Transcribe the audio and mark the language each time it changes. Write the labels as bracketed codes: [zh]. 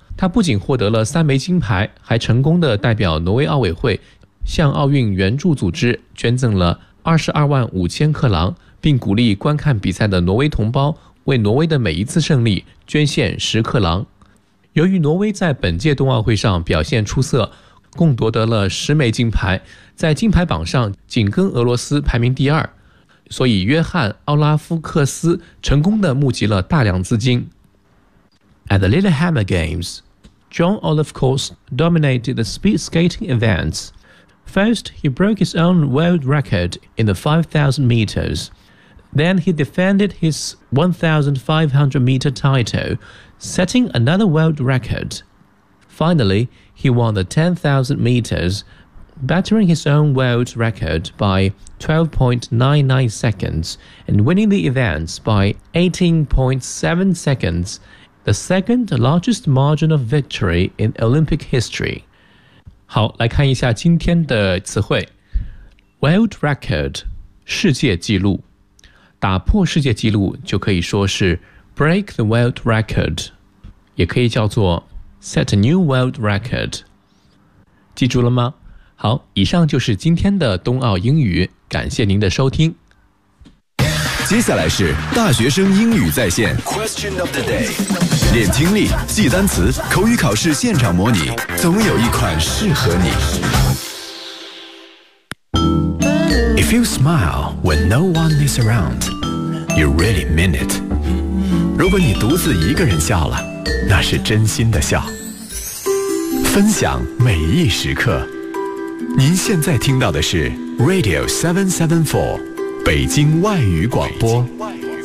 [zh] 他不仅获得了3枚金牌，还成功的代表挪威奥委会向奥运援助组织捐赠了22万5千克朗，并鼓励观看比赛的挪威同胞为挪威的每一次胜利捐献10克朗。由于挪威在本届冬奥会上表现出色，共夺得了10枚金牌，在金牌榜上紧跟俄罗斯排名第二，所以约翰·奥拉夫·克斯成功的募集了大量资金。 [en] At the Lillehammer Games, John Olive Kors dominated the speed skating events. First, he broke his own world record in the 5,000 meters. Then he defended his 1,500-meter title, setting another world record. Finally, he won the 10,000 meters, bettering his own world record by 12.99 seconds and winning the events by 18.7 seconds,the second largest margin of victory in Olympic history. [zh] 好，来看一下今天的词汇。 World record, 世界纪录。打破世界纪录就可以说是 [en] break the world record, [zh] 也可以叫做 [en] set a new world record. [zh] 记住了吗？好，以上就是今天的冬奥英语，感谢您的收听。接下来是大学生英语在线 [en] Question of the day， [zh] 练听力，记单词，口语考试现场模拟，总有一款适合你。 [en] If you smile when no one is around, you really mean it. [zh] 如果你独自一个人笑了，那是真心的笑。分享每一时刻，您现在听到的是 Radio 774北京外语广播。北京外语